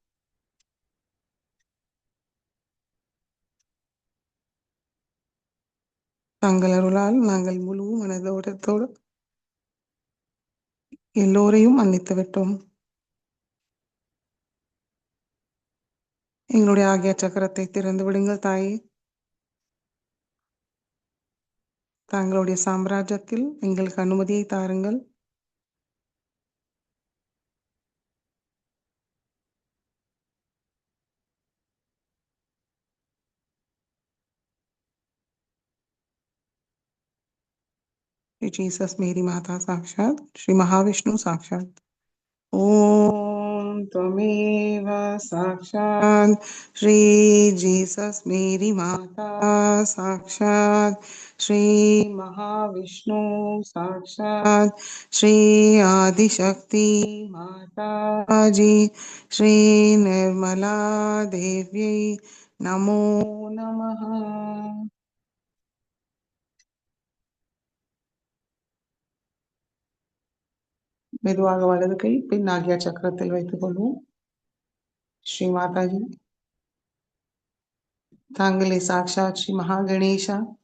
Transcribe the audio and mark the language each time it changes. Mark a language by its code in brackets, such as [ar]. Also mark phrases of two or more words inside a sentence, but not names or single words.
[ta] தங்கள் அருளால் நாங்கள் முழு மனதோடு எல்லோரையும் மன்னித்து விட்டோம். எங்களுடைய ஆகிய சக்கரத்தை திறந்து விடுங்கள் தாயே. தங்களுடைய சாம்ராஜ்யத்தில் எங்களுக்கு அனுமதியை தாருங்கள். [sa] श्री जीसस मेरी माता साक्षात श्री महाविष्णु साक्षात ओम त्वमेव साक्षात श्री जीसस मेरी माता साक्षात श्री महाविष्णु साक्षात श्री आदिशक्ति माता जी श्री निर्मला देवी नमो नमः. [ta] மெதுவாக வலது கை பின் ஆகிய சக்கரத்தில் வைத்துக் கொள்வோம். ஸ்ரீ மாதாஜி, தாங்களே சாக்ஷாத் ஸ்ரீ மகா கணேஷா.